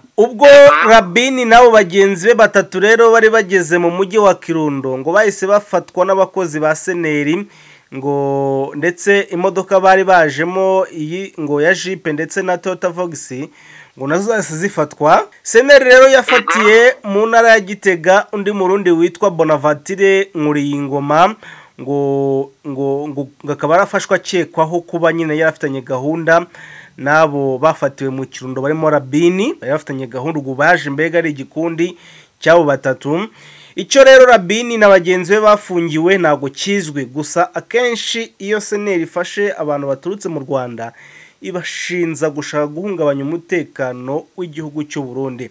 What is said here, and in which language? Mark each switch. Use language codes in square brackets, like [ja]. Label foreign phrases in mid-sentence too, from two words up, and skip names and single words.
[rw] Ubwo Rabini nabo bagenzi be batatu rero bari bageze mu mujyi wa Kirundo ngo bahise bafatwa n'abakozi ba seneri ngo ndetse imodoka bari bajemo iyi ngo ya Jeep ndetse na Toyota Vox ngo nazo zase zifatwa. Seneri rero yafatiye mu ntara ya Gitega undi murundi witwa Bonaventure Nkuriyingoma ngo akaba arafashwa akekwaho kuba nyine yarafitanye gahunda nabo bafatiwe mu Kirundo barimo Rabini yarafitanye gahunda ubwo baje mbega ari igikundi cyabo batatu. Icyo rero Rabini na bagenzi be bafungiwe ntago kizwe, gusa akenshi iyo seneri ifashe abantu baturutse mu Rwanda ibashinza gushaka guhungabanya umutekano w'igihugu cy'u Burundi.